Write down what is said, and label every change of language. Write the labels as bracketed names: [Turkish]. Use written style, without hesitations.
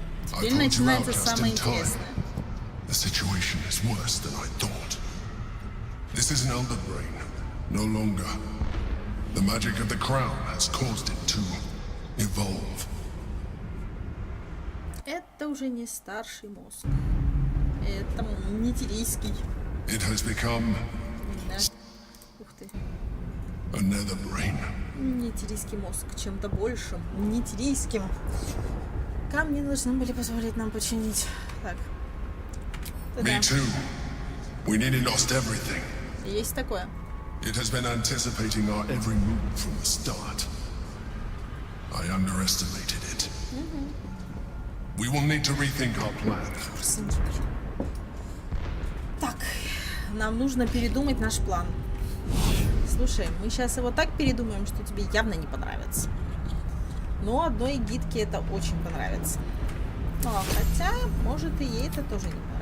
[Russian] Теперь начинается самое интересное. [English] The situation is worse than I thought. This is an elder brain, no longer. The magic of the crown has caused it to evolve. [Russian] Это уже не старший мозг. Это нитирийский. [English] It has become [Russian] Да. Ух ты. [English] another brain. [Russian] Нитирийский мозг чем-то большим. Нитирийским. Камни должны были позволить нам починить. Так. [English] Me too. We nearly lost everything. [Russian] Есть такое. [English] It has been anticipating our every move from the start. I underestimated it. We will need to rethink our plan. [Russian] Так, нам нужно передумать наш план. Слушай, мы сейчас его так передумаем, что тебе явно не понравится. Но одной гидке это очень понравится. Но, хотя, может, и ей это тоже не понравится.